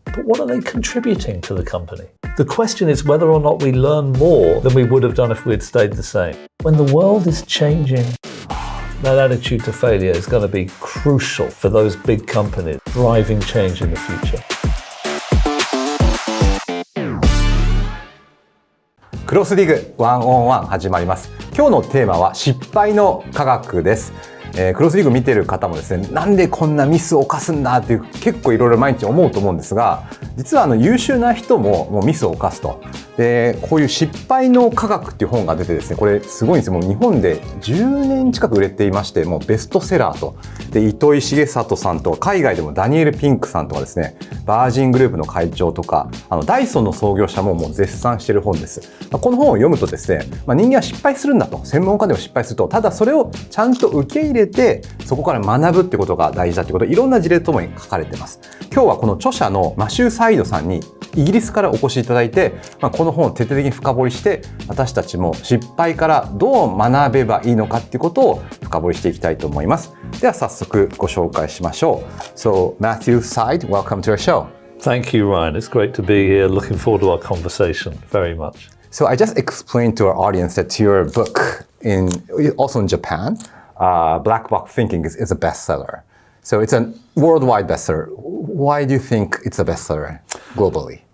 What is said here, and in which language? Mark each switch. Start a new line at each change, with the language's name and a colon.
English: But what are they contributing to the company? The question is whether or not we learn more than we would have done if we had stayed the same. When the world is changing, that attitude to failure is going to be crucial for those big companies driving change in the future.
Japanese: クロスディグワンオンワン始まります。今日のテーマは失敗の科学です。クロスディグ見てる方もですね、なんでこんなミスを犯すんだっていう結構いろいろ毎日思うと思うんですが、実は優秀な人ももうミスを犯すと。で、こういう失敗の科学っていう本が出てですね、これすごいんですよ。もう日本で10年近く売れていまして、もうベストセラーと。で、糸井重里さんとか、海外でもダニエル・ピンクさんとかですね、バージングループの会長とか、ダイソンの創業者ももう絶賛している本です。この本を読むとですね、人間は失敗するんだと。専門家でも失敗すると。ただそれをちゃんと受け入れて、そこから学ぶってことが大事だってこと、いろんな事例ともに書かれています。今日はこの著者のマシュー・サイドさんにイギリスからお越しいただいて、この本を徹底的に深掘りして、私たちも失敗からどう学べばいいのかっていうことを深掘りしていきたいと思います。では早速ご紹介しましょう。
English: So, Matthew Side, welcome to our show. Thank you, Ryan. It's great to be here. Looking forward to our conversation very much. So I just explained to our audience that your book, also in Japan, Black Box Thinking is a bestseller. So it's a worldwide bestseller. Why do you think it's a bestseller globally?